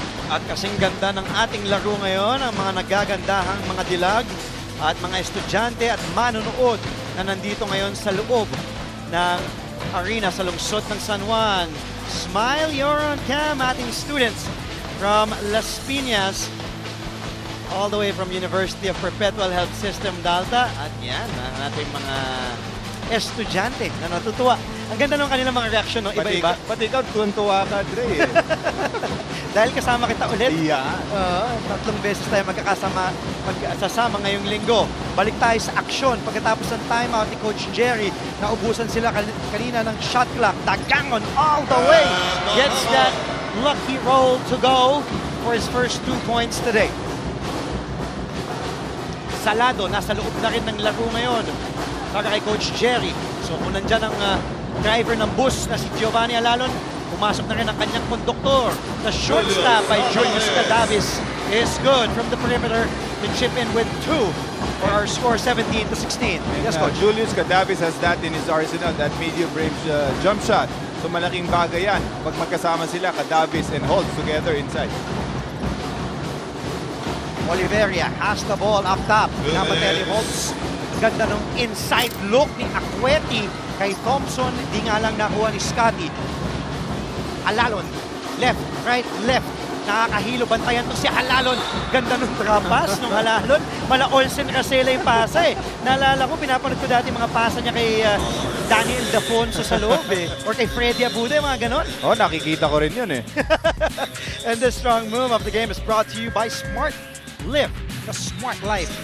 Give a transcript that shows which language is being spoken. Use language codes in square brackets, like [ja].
[tl] At kasing ganda ng ating laro ngayon, ang mga nagagandahang mga dilag at mga estudyante at manonood na nandito ngayon sa loob ng arena sa lungsod ng San Juan. [en] Smile, you're on cam, ating students from Las Piñas, all the way from University of Perpetual Health System, Dalta. [tl] At yan, ang ating mga estudyante na natutuwa. Ang ganda ng kanilang mga reaksyon, no? Iba-iba. Pati ikaw, tuwan-tuwa ka, Dre. Dahil kasama kita ulit. Yeah. 3 beses tayo magkasama ngayong linggo. Balik tayo sa aksyon. Pagkatapos ng timeout ni Coach Jerry, naubusan sila kanina ng shot clock. [en] Dagangon all the way. Gets that lucky roll to go for his first 2 points today. [tl] Salado, nasa loob na rin ng laro ngayon para kay Coach Jerry. So kung nandyan ang driver ng bus na si Giovanni Halalon, pumasok na rin ang kanyang konduktor. [en] The short stop by Julius Cadavis is good from the perimeter to chip in with 2 for our score 17-16. Yes, Coach. Julius Cadavis has that in his arsenal, that medium range jump shot. [tl] So malaking bagay yan. Pag magkasama sila, Cadavis and Holtz together inside. [en] Oliveria has the ball up top. [tl] Pinapatay ni Holtz. Ganda ng inside look ni Akweti kay Thompson. Di nga lang nakuha ni Scotty. Halalon. Left, right, left. Nakakahilo. Bantayan to si Halalon. Ganda nung trapas nung Halalon. Mala Olsen Rasela yung pasa eh. Naalala ko, pinapanood ko dati mga pasa niya kay Daniel Dafonso sa loob eh. Or kay Freddy Abude, mga ganon. Oh, nakikita ko rin yun eh. [en] And the strong move of the game is brought to you by Smart Live, the Smart Life.